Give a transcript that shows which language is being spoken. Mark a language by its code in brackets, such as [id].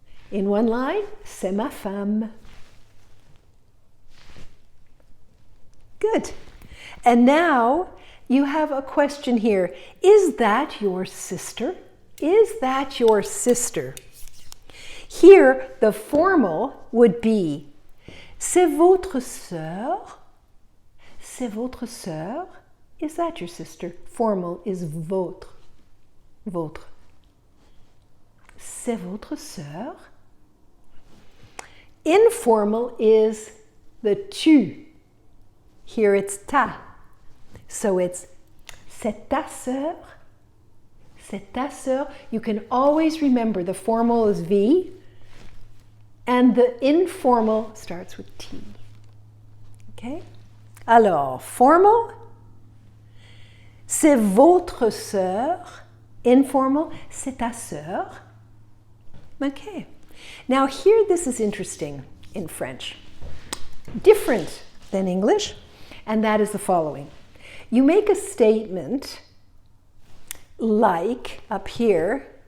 [en] In one line, [fr] c'est ma femme. [en] Good. And now you have a question here. Is that your sister? Is that your sister? Here, the formal would be [fr] c'est votre sœur. C'est votre sœur. [en] Is that your sister? Formal is votre. Votre. [fr] C'est votre sœur. [en] Informal is the tu. Here it's ta. So it's [fr] c'est ta sœur. C'est ta sœur. [en] You can always remember the formal is V and the informal starts with T. Okay? [fr] Alors, formal, c'est votre sœur. Informal, c'est ta sœur. Okay. [en] Now here, this is interesting in French. Different than English, and that is the following. You make a statement like up here.